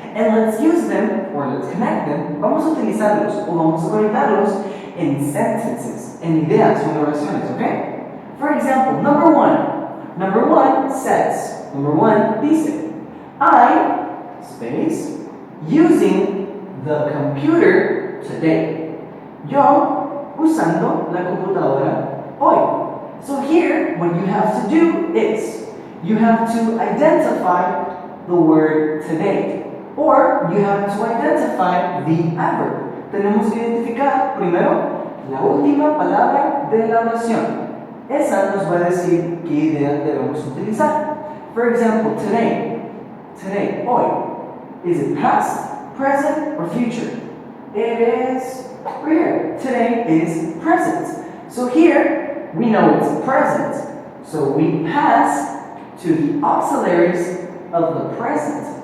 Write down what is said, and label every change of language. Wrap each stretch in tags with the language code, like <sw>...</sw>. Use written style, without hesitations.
<en>And let's use them, or let's connect them,</en> <es>vamos a utilizarlos, o vamos a conectarlos en sentences, en ideas o en oraciones, okay?</es> <en>For example, number one says,</en> <es>number one dice,</es> <en>I, space, using the computer today.</en> <es>Yo, usando la computadora hoy.</es> <en>So here, what you have to do is, you have to identify the word today. Or you have to identify the adverb.</en> <es>Tenemos que identificar primero la última palabra de la oración. Esa nos va a decir qué idea debemos utilizar.</es> <en>For example, today,</en> <es>hoy.</es> <en>Is it past, present, or future? It is right here. Today is present. So here, we know it's present. So we pass to the auxiliaries of the present.</en>